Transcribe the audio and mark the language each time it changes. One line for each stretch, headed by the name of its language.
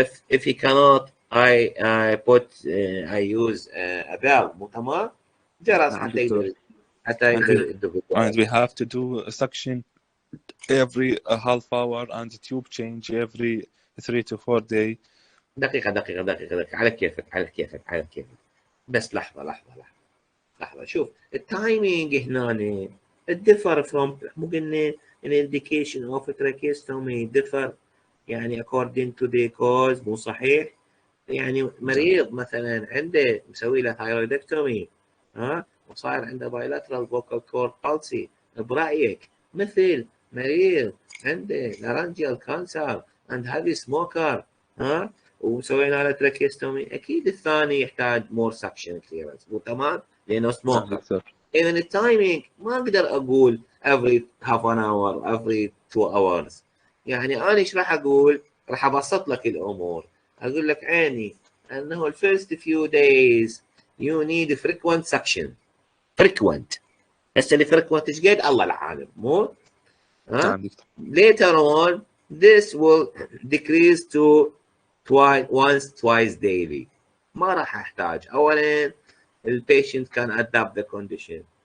English: if he cannot I put I use a bell،
Arabic: مو تمام؟ جرس حتى يقدر
English: and we have to do a suction every half hour and tube change every 3 to 4 days.
Arabic: دقيقة على كيفك. بس لحظة شوف التايمينج هنا الديفر فروم، مو قلنا الانديكيشن اوف tracheostomy differ يعني
English: according to the cause،
Arabic: مو صحيح؟ يعني مريض مثلا عنده مسوي له ثايرويدكتومي وصاير عنده
English: bilateral vocal cord palsy
Arabic: برأيك، مثل مريض عنده
English: laryngeal cancer and heavy smoker
Arabic: وسوينا له تراكيستومي، اكيد الثاني يحتاج مور سكشن كليرنس، مو تمام؟ لانه سموكر. اذا التايمينج ما اقدر اقول
English: every half an hour every 2 hours.
Arabic: يعني انا ايش راح اقول؟ راح ابسط لك الامور، اقول لك عيني انه الفيرست فيو دايز يو نيد
English: frequent suction.
Arabic: frequent هسه اللي frequent ايش قد؟ الله العالم، مو؟
English: later on this will decrease to twice daily.
Arabic: ما راح احتاج. اولا البيشنت
English: can adapt the condition.